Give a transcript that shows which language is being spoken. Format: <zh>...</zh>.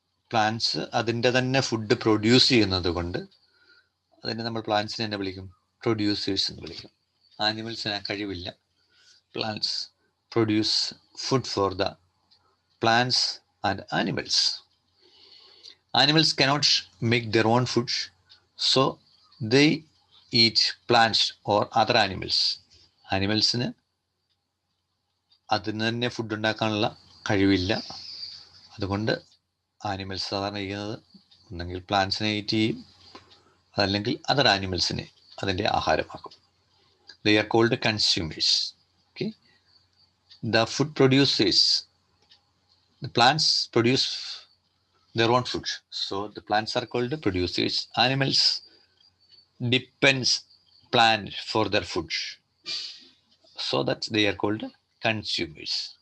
<ml>Plants അതിൻ്റെ തന്നെ food produce ചെയ്യുന്നത് കൊണ്ട് അതിനെ നമ്മൾ പ്ലാന്റ്സിനെ തന്നെ വിളിക്കും, പ്രൊഡ്യൂസേഴ്സ് എന്ന് വിളിക്കും. ആനിമൽസിന് ആ കഴിവില്ല.</ml> <en>Plants produce food for the plants and animals. Animals cannot make their own food, so they eat plants or other animals.</en> <ml>ആനിമൽസിന് അതിന് തന്നെ ഫുഡ് ഉണ്ടാക്കാനുള്ള കഴിവില്ല. അതുകൊണ്ട് ആനിമൽസ് സാധാരണ ചെയ്യുന്നത് ഒന്നെങ്കിൽ പ്ലാന്റ്സിനെ ഈറ്റ് ചെയ്യും, അതല്ലെങ്കിൽ അതർ ആനിമൽസിനെ അതിൻ്റെ ആഹാരമാക്കും.</ml> <en>They are called consumers. Okay, the food producers, the plants produce their own food, so the plants are called producers. Animals depends plant for their food, so that they are called consumers.</en>